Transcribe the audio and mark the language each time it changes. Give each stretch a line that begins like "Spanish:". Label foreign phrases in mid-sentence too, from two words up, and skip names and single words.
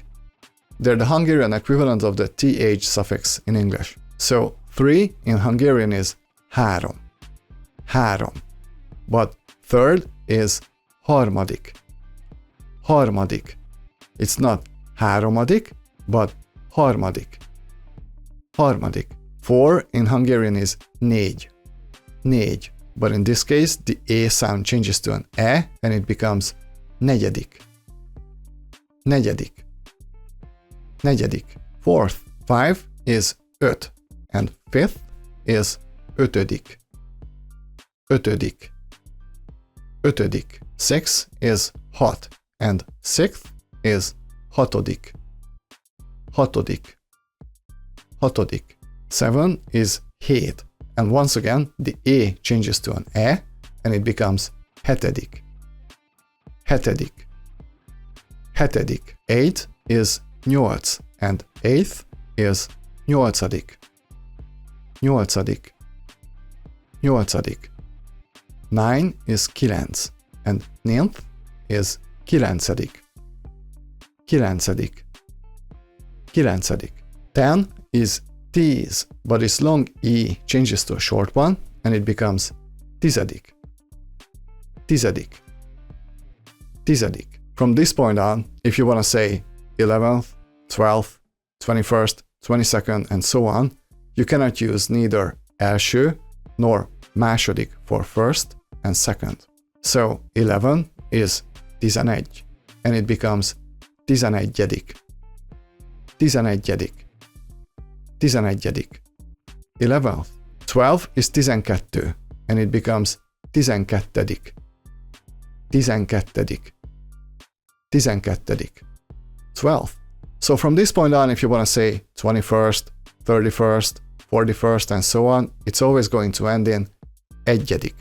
English: They're the Hungarian equivalent of the th suffix in English. So 3 in Hungarian is
Hungarian: három, három.
English: But third is
Hungarian: harmadik, harmadik.
English: It's not háromadik, but
Hungarian: harmadik, harmadik.
English: 4 in Hungarian is
Hungarian: négy, négy.
English: But in this case, the A sound changes to an E and it becomes
Hungarian: negyedik, negyedik, negyedik.
English: Fourth, 5 is öt, and fifth is
Hungarian: ötödik, ötödik, ötödik.
English: 6 is hat, and sixth is
Hungarian: hatodik, hatodik, hatodik.
English: 7 is hét, and once again the A changes to an E and it becomes
Hungarian: hetedik, hetedik, hetedik.
English: 8 is nyolc, and eighth is
Hungarian: nyolcadik, nyolcadik, nyolcadik.
English: 9 is kilenc, and ninth is
Hungarian: kilencedik, kilencedik, kilencedik.
English: 10 is tíz, but its long E changes to a short one and it becomes
Hungarian: tizedik, tizedik, tizedik.
English: From this point on, if you want to say 11th, 12th, 21st, 22nd, and so on, you cannot use neither első nor második for first and second. So 11 is tizenegy, and it becomes
Hungarian: tizenegyedik, tizenegyedik, tizenegyedik.
English: 11th. 12 is tizenkettő, and it becomes
Hungarian: tizenkettedik, tizenkettedik, tizenkettedik.
English: 12th. So from this point on, if you want to say 21st, 31st, 41st, and so on, it's always going to end in egyedik.